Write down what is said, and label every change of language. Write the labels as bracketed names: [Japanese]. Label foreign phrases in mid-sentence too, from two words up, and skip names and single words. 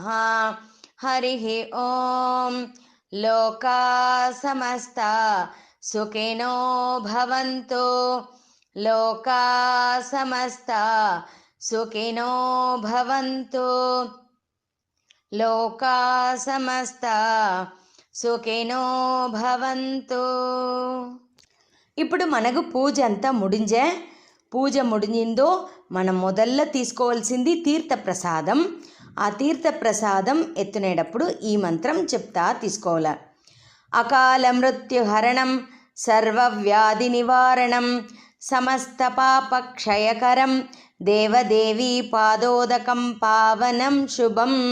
[Sanskrit] हरिः ॐ लोकाः समस्ताः सुखिनो भवन्तु. लोकाः समस्ताः सुखिनो भवन्तु. लोकाः समस्ताः సుఖినో భవంతు. [Telugu] ఇప్పుడు మనకు పూజ అంతా ముడింజే. పూజ ముడిందో మనం మొదల్లో తీసుకోవాల్సింది తీర్థప్రసాదం. ఆ తీర్థప్రసాదం ఎత్తునేటప్పుడు ఈ మంత్రం చెప్తా తీసుకోవాలి. [Sanskrit] అకాల మృత్యుహరణం సర్వవ్యాధి నివారణం సమస్త పాపక్షయకరం దేవదేవీ పాదోదకం పావనం శుభం.